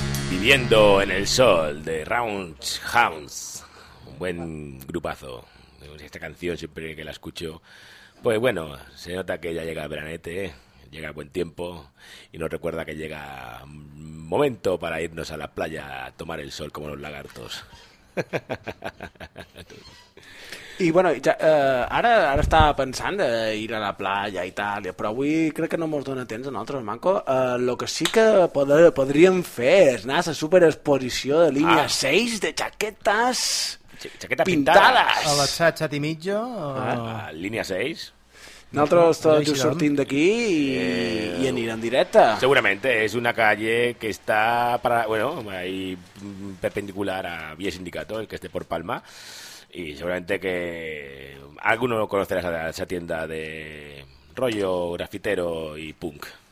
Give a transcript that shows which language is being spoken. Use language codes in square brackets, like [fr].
[es] Viviendo en el sol de Round Hounds, un buen grupazo. Esta canción siempre que la escucho, pues bueno, se nota que ya llega el veranete, llega el buen tiempo y nos recuerda que llega momento para irnos a la playa a tomar el sol como los lagartos. [ca] I bueno, ja, ara estava pensant de ir a la platja a Itàlia, però avui crec que no mos dona temps a nosaltres, manco. El que sí que podríem fer és anar a la superexposició de línia 6 de jaquetes pintades. A la xatxa i mitjo. Línia 6. Nosaltres tots ja sortim d'aquí i anirem directe. Segurament, és una calle que està para, bueno, ahí, perpendicular a Via Sindicato, el que és de Port Palma. [es] Y seguramente que alguno conocerá esa tienda de rollo grafitero y punk.